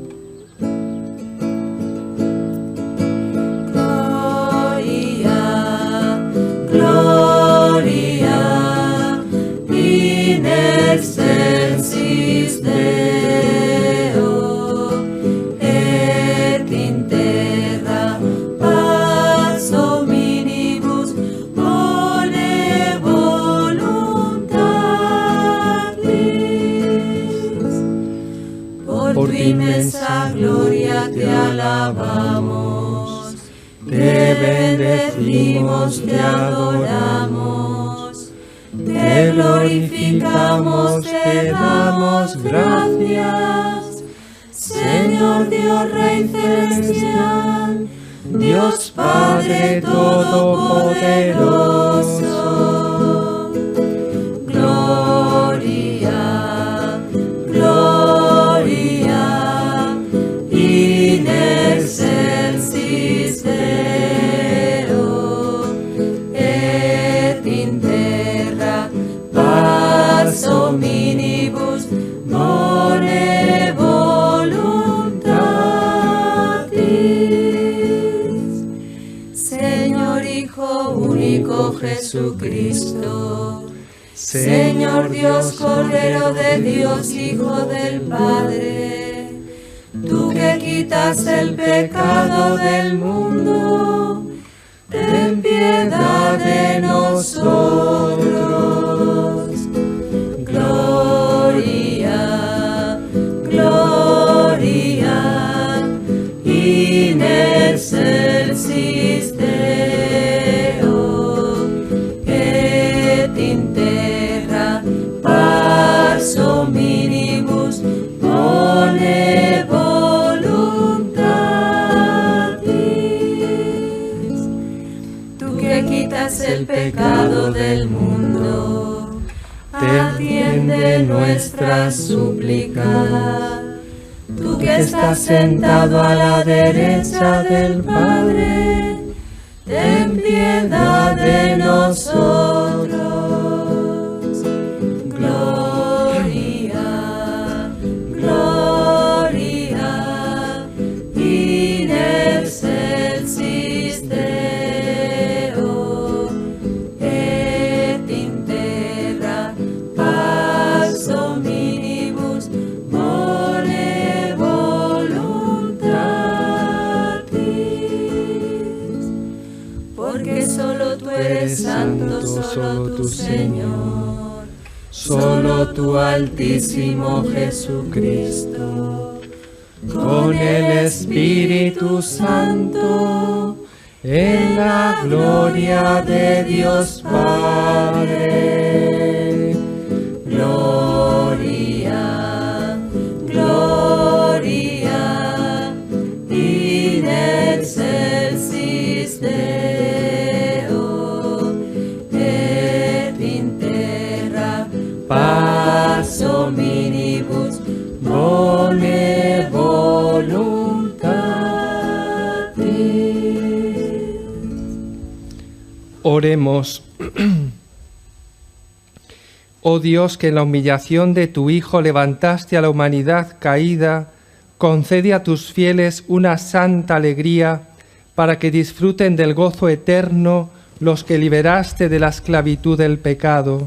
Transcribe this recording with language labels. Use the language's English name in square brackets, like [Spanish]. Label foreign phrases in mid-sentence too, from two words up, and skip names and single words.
[Latin] Gloria, Gloria, in excelsis Deo, et in terra pax hominibus bone voluntatis. [Spanish] Por tu inmensa gloria te alabamos, te bendecimos, te adoramos, te glorificamos, te damos gracias. Señor Dios Rey celestial, Dios Padre todopoderoso. [Latin] Gloria, Gloria, in excelsis Deo, et in terra pax hominibus bone voluntatis. [Spanish] Señor Hijo único Jesucristo, Señor Dios, Cordero de Dios, Hijo del Padre, tú que quitas el pecado del mundo, ten piedad de nosotros. [Latin] Gloria, Gloria, in excelsis Deo, et in terra pax hominibus bone voluntatis. [Spanish] Tú que quitas el pecado del mundo, atiende nuestra súplica. Tú que estás sentado a la derecha del Padre, ten piedad de nosotros. [Latin] Gloria, Gloria, in excelsis Deo, et in terra pax hominibus bone voluntatis. [Spanish] Porque solo tú eres santo, solo tú, Señor, solo tú, Altísimo Jesucristo, con el Espíritu Santo, en la gloria de Dios Padre. [Latin] Gloria, Gloria, in excelsis Deo, et in terra pax hominibus bone voluntatis. [Spanish] Oremos. Oh Dios, que en la humillación de tu Hijo levantaste a la humanidad caída, concede a tus fieles una santa alegría para que disfruten del gozo eterno los que liberaste de la esclavitud del pecado.